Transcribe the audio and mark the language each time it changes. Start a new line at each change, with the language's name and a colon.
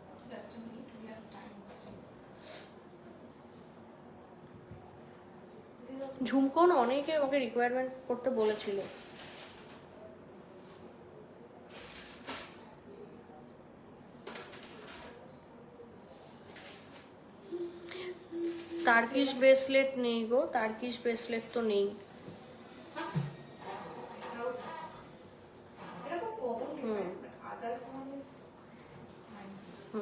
English: Just a minute, we have time still.
Bangla: ঝুমকো না অনেকে আমাকে রিকোয়ারমেন্ট করতে বলেছিল। টার্কিশ ব্রেসলেট নেই গো, টার্কিশ ব্রেসলেট তো নেই। এটা তো
English: common design, but others one is nice.